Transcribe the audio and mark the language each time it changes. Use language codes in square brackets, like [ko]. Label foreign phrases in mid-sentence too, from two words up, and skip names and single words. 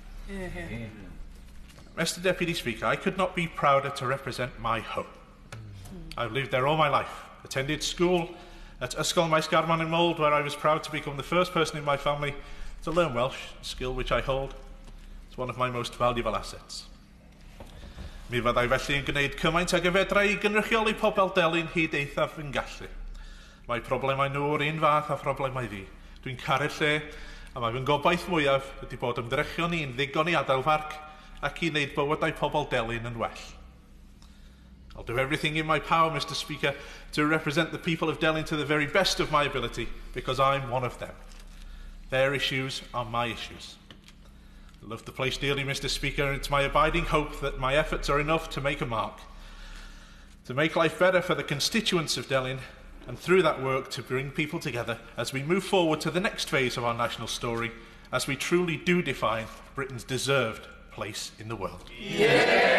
[en] Mr. Deputy Speaker, I could not be prouder to represent my home. I've lived there all my life, attended school at Ysgol Maes Garman in Mold, where I was proud to become the first person in my family to learn Welsh, a skill which I hold. It's one of my most valuable assets. [cy] Mi fyddai felly yn gwneud cymaint ag y fedra i gynrychioli pobl delyn hyd eithaf yn gallu. Mae problemau nhw o'r un fath a problemau fi. Dwi'n caru'r lle, a mae fy'n gobaith mwyaf ydy bod ymdrechion ni'n ddigon i adael farc ac i wneud bywydau pobl delyn yn well. [en] I'll do everything in my power, Mr. Speaker, to represent the people of Delyn to the very best of my ability, because I'm one of them. Their issues are my issues. I love the place dearly, Mr. Speaker, and it's my abiding hope that my efforts are enough to make a mark, to make life better for the constituents of Delyn, and through that work to bring people together as we move forward to the next phase of our national story, as we truly do define Britain's deserved place in the world.